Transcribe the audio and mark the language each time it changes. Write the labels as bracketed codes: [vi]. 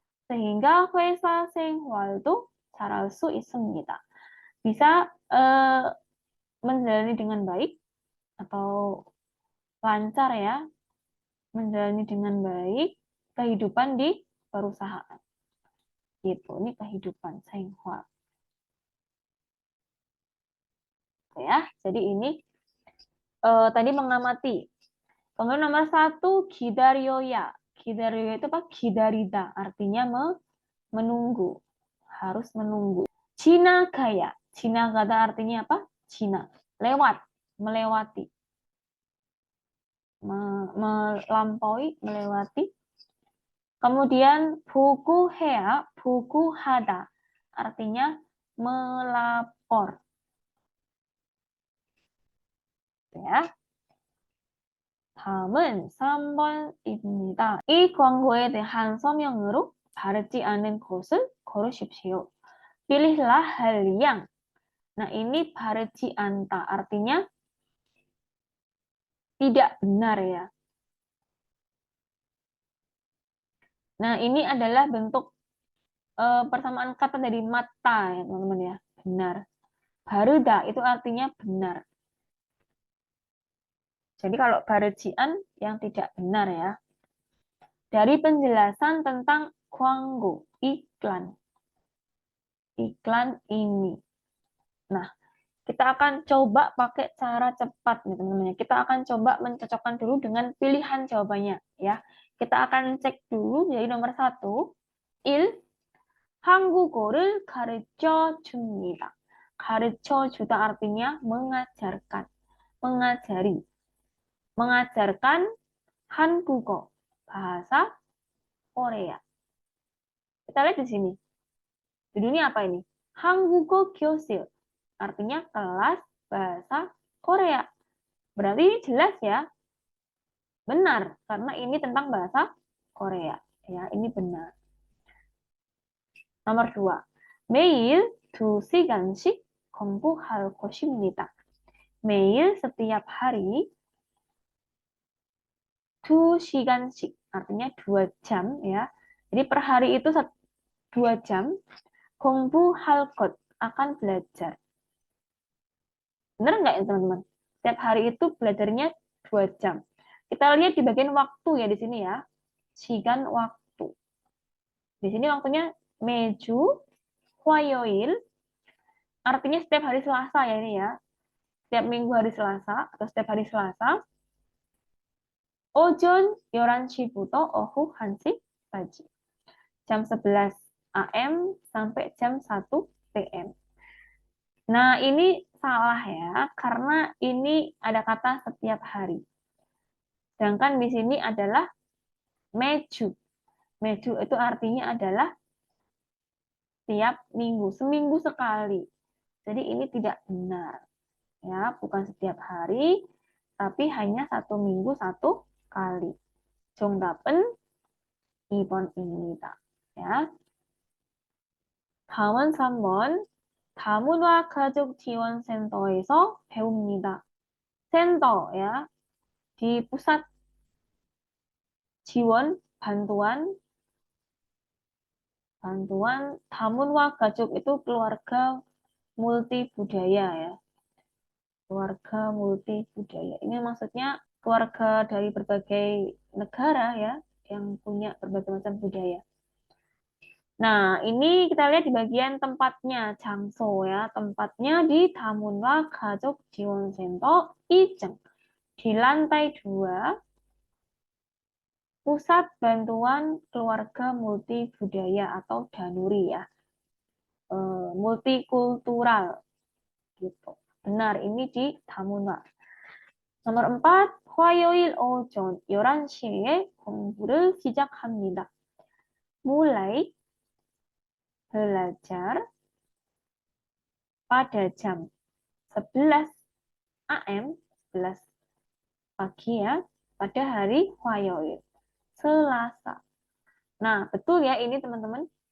[ko] Sehingga 회사 생활도 잘할 수 있습니다. [id] Bisa menjalani dengan baik atau lancar ya, menjalani dengan baik kehidupan di perusahaan. Gitu, ini kehidupan 생활. Ya, jadi ini tadi mengamati. Kemudian nomor 1, 기다려야. 기다려야 itu apa? 기다리다, artinya menunggu. Harus menunggu. 지나가야. 지나가다 artinya apa? Cina. Lewat, melewati. Melampaui, melewati. [ko] Kemudian 보고해야, 보고하다. [id] Artinya melapor. [ko] Ya. 다음은 3번입니다. 이 광고에 대한 서명으로 바르지 않은 것을 고르십시오. [id] Pilihlah hal yang. Nah, ini 바르지 않다. Artinya tidak benar ya. Nah, ini adalah bentuk persamaan kata dari mata ya, teman-teman ya. Benar. Baruda itu artinya benar. Jadi kalau barujian yang tidak benar ya. Dari penjelasan tentang 광고, iklan. Iklan ini. Nah, kita akan coba pakai cara cepat nih teman-teman. Kita akan coba mencocokkan dulu dengan pilihan jawabannya ya. Kita akan cek dulu jadi nomor 1. 1. [ko] 한국어를 가르쳐 줍니다. [id] 가르쳐 주다 artinya mengajarkan, mengajari. Mengajarkan 한국어, bahasa Korea. Kita lihat di sini. Judulnya apa ini? 한국어 교실. Artinya kelas bahasa Korea. Berarti ini jelas ya. Benar, karena ini tentang bahasa Korea. Ya, ini benar. Nomor 2. [ko] 매일 2시간씩 공부할 것입니다. [id] 매일 setiap hari 2시간씩 artinya 2 jam ya. Jadi per hari itu 2 jam 공부할 것 akan belajar. Benar nggak ya teman-teman? Setiap hari itu belajarnya 2 jam. Kita lihat di bagian waktu ya di sini ya. 시간 waktu. Di sini waktunya 매주 화요일. Artinya setiap hari Selasa ya ini ya. Setiap minggu hari Selasa atau setiap hari Selasa. [ko] 오전 11시부터 오후 1시까지. [id] Jam 11 AM sampai jam 1 PM. Nah, ini salah ya, karena ini ada kata setiap hari. Sedangkan di sini adalah 매주. 매주 itu artinya adalah setiap minggu, seminggu sekali. Jadi ini tidak benar. Ya, bukan setiap hari, tapi hanya 1 minggu 1 kali. [ko] 정답은 2번입니다. 야. 다음은 3번. 다문화 가족 지원센터에서 배웁니다. 센터, ya. [id] Di pusat 지원, bantuan 다문화 가족 itu keluarga multibudaya ya. Keluarga multibudaya. Ini maksudnya keluarga dari berbagai negara ya, yang punya berbagai macam budaya. Nah, ini kita lihat di bagian tempatnya, 장소 ya. Tempatnya di [ko] 다문화 가족 지원센터 2층. [id] Di lantai 2, Pusat Bantuan Keluarga Multibudaya atau Danuri ya. Multikultural gitu. Benar, ini di 다문화. [ko] nomor 4, 화요일 오전 11시에 공부를 시작합니다. [id] mulai belajar pada jam 11 AM, 11 pagi ya, pada hari 화요일, Selasa. Nah, betul ya ini teman-teman.